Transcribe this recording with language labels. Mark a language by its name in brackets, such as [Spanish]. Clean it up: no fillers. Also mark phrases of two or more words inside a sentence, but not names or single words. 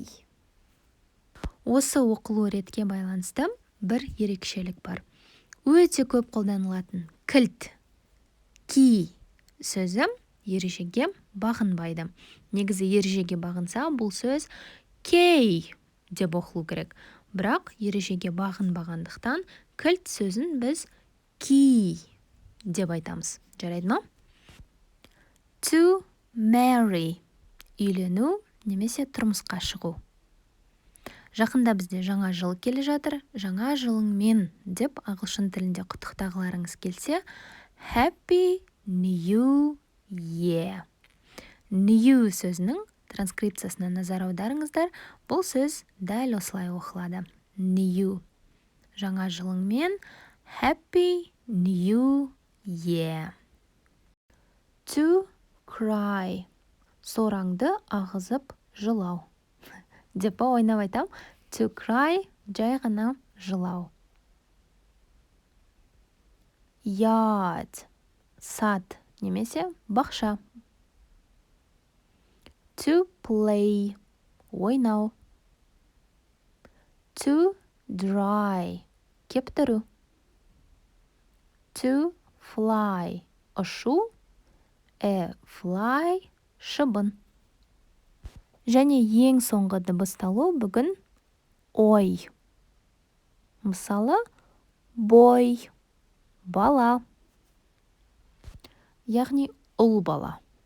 [Kazakh] Осы оқылу ретке байланысты бір ерекшелік бар. Өте көп қолданылатын кілт, ки сөзі ережеге бағынбайды. Негізі ережеге бағынса, бұл сөз кей деп оқылу керек. Бірақ ережеге бағынбағандықтан кілт сөзін біз key деп айтамыз. Жарайды ма? [English] To marry [Kazakh] үйлену немесе тұрмысқа шығу. Жақында бізде жаңа жыл келе жатыр. Жаңа жылыңмен деп ағылшын тілінде құттықтағыларыңыз келсе, [English] Happy New Year. [Kazakh] New сөзінің транскрипциясына назар аударыңыздар. Бұл сөз дәл осылай оқылады. [English] New. [Kazakh] Жаңа жылыңмен [English] Happy New Year. To cry. [Kazakh] Сораңды ағызып жылау. Деп ойнап айтам. [English] To cry [Kazakh] жай ғана жылау. Yard. Сад немесе бақша. [English] To play. Ойнау. To dry. Кептіру. To fly. [Kazakh] Ұшу. Fly. Шыбын. Және ең соңғы дыбысталу бүгін ой. Мысалы, boy. Бала. Яғни ұл бала.